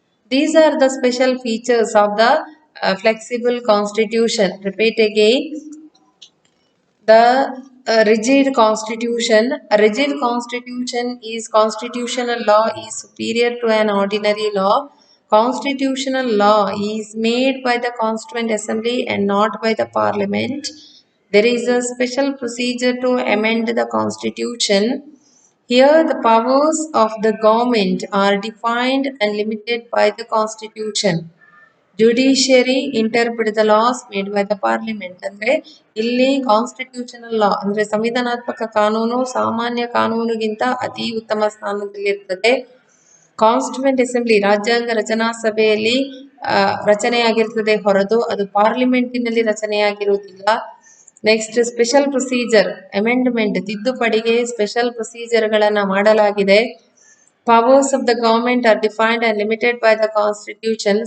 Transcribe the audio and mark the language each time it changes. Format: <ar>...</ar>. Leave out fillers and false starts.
<en>These are the special features of the flexible constitution. Repeat again. The rigid constitution. A rigid constitution is constitutional law is superior to an ordinary law. Constitutional law is made by the Constituent Assembly and not by the Parliament. There is a special procedure to amend the Constitution. Here the powers of the government are defined and limited by the Constitution. Judiciary interpret the laws made by the parliament.</en> <kn>ಅಂದ್ರೆ ಇಲ್ಲಿ constitutional ಲಾ ಅಂದ್ರೆ ಸಂವಿಧಾನಾತ್ಮಕ ಕಾನೂನು ಸಾಮಾನ್ಯ ಕಾನೂನಿಗಿಂತ ಅತಿ ಉತ್ತಮ ಸ್ಥಾನದಲ್ಲಿರ್ತದೆ. Constituent assembly ರಾಜ್ಯಾಂಗ ರಚನಾ ಸಭೆಯಲ್ಲಿ ರಚನೆಯಾಗಿರ್ತದೆ ಹೊರತು ಅದು ಪಾರ್ಲಿಮೆಂಟಿನಲ್ಲಿ ರಚನೆಯಾಗಿರುವುದಿಲ್ಲ. Next special procedure amendment ತಿದ್ದುಪಡಿಗೆ special ಪ್ರೊಸೀಜರ್ಗಳನ್ನ ಮಾಡಲಾಗಿದೆ.</kn> <en>Powers of the government are defined and limited by the constitution.</en>